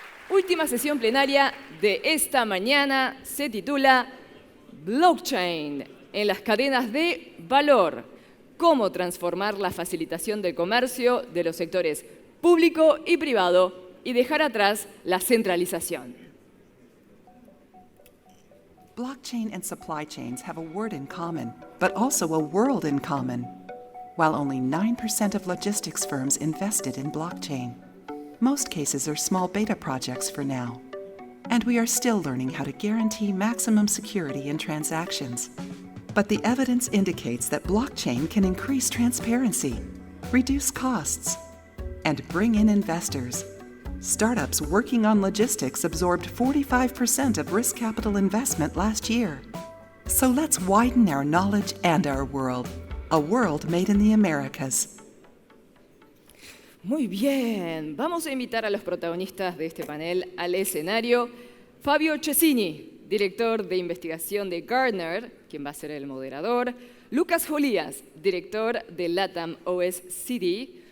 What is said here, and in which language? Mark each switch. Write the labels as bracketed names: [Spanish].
[Spanish] última sesión plenaria de esta mañana se titula Blockchain en las cadenas de valor. Cómo transformar la facilitación del comercio de los sectores público y privado y dejar atrás la centralización. [English] Blockchain and supply chains have a word in common, but also a world in common. While only 9% of logistics firms invested in blockchain, most cases are small beta projects for now. And we are still learning how to guarantee maximum security in transactions. But the evidence indicates that blockchain can increase transparency, reduce costs, and bring in investors. Startups working on logistics absorbed 45% of risk capital investment last year. So let's widen our knowledge and our world. A world made in the Americas. [Spanish] Muy bien, vamos a invitar a los protagonistas de este panel al escenario. Fabio Cesini, director de investigación de Gartner, quien va a ser el moderador. Lucas Jolías, director de LATAM OS City.